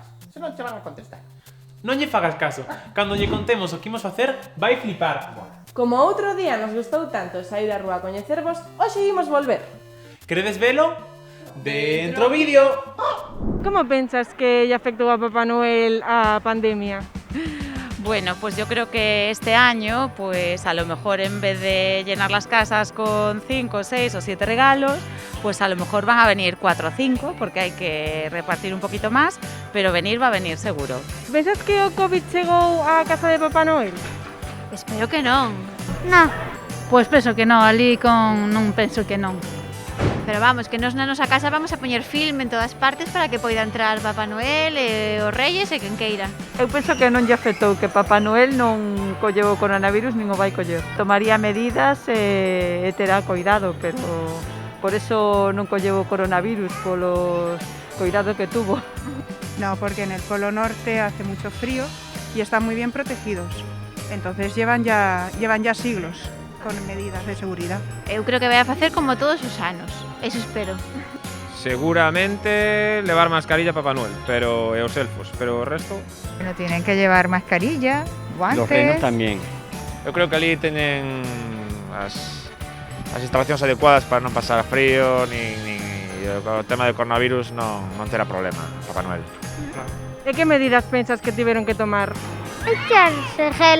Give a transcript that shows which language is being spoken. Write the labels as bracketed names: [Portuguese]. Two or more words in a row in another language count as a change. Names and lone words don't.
[Galician] Se non te van a contestar. Non lle fagas caso. Cando lle contemos o que imos facer, vai flipar. Como outro día nos gustou tanto saír á rúa a coñecervos, hoxe imos volver. Queredes velo? Dentro vídeo. Como pensas que lle afectou a Papá Noel a pandemia? [Spanish] Bueno, pues yo creo que este año, pues a lo mejor en vez de llenar las casas con 5, 6 o 7 regalos, pues a lo mejor van a venir 4 o 5, porque hay que repartir un poquito más, pero venir va a venir seguro. [Galician] Pensas que o Covid chegou á casa de Papá Noel? Espero que non. No, pois penso que non, ali non penso que non. Pero vamos, que nos na nosa casa vamos a poñer film en todas partes para que poida entrar Papá Noel e os Reyes e quen queira. Eu penso que non lle afectou, que Papá Noel non colleu o coronavirus nin o vai coller. Tomaría medidas e terá cuidado, pero por eso non colleu o coronavirus, polo cuidado que tuvo. [Spanish] No, porque en el Polo Norte hace mucho frío y están muy bien protegidos. Entonces llevan ya siglos con medidas de seguridad. [Galician] Eu creo que vai a facer como todos os anos. [Spanish] Eso espero. [Galician] Seguramente levar mascarilla Papá Noel, pero e os elfos, pero o resto... [Spanish] Bueno, tienen que llevar mascarilla, guantes... Los [Galician] reinos tamén. Eu creo que ali teñen as instalacións adecuadas para non pasar frío, nin o tema de coronavirus non terá problema, Papá Noel. E que medidas pensas que tiveron que tomar? [Spanish] Echarse gel.